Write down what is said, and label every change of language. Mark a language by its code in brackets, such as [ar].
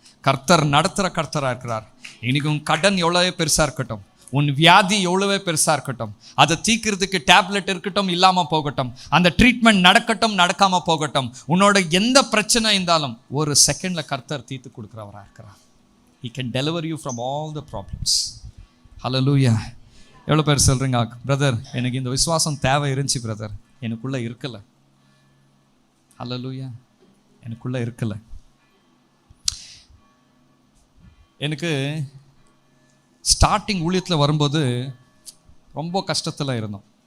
[ta] கர்த்தர் நடத்துகிற கர்த்தராக இருக்கிறார். இன்னைக்கு உன் கடன் எவ்வளவே பெருசாக இருக்கட்டும், உன் வியாதி எவ்வளவே பெருசாக இருக்கட்டும், அதை தீர்க்கிறதுக்கு டேப்லெட் இருக்கட்டும், இல்லாமல் போகட்டும், அந்த ட்ரீட்மெண்ட் நடக்கட்டும், நடக்காமல் போகட்டும், உன்னோட எந்த பிரச்சனை இருந்தாலும் ஒரு செகண்டில் கர்த்தர் தீர்த்து கொடுக்குறவராக இருக்கிறார். [en] He can deliver you from all the problems. Hallelujah. [ta] எவ்வளோ பேர் சொல்கிறீங்க, பிரதர் எனக்கு இந்த விசுவாசம் தேவை இருந்துச்சு பிரதர், எனக்குள்ளே இருக்கலை. ஹல்லேலூயா. எனக்குள்ளே இருக்கலை. எனக்கு ஸ்டார்டிங் ஊழியத்தில் வரும்போது ரொம்ப கஷ்டத்தில் இருந்தோம்.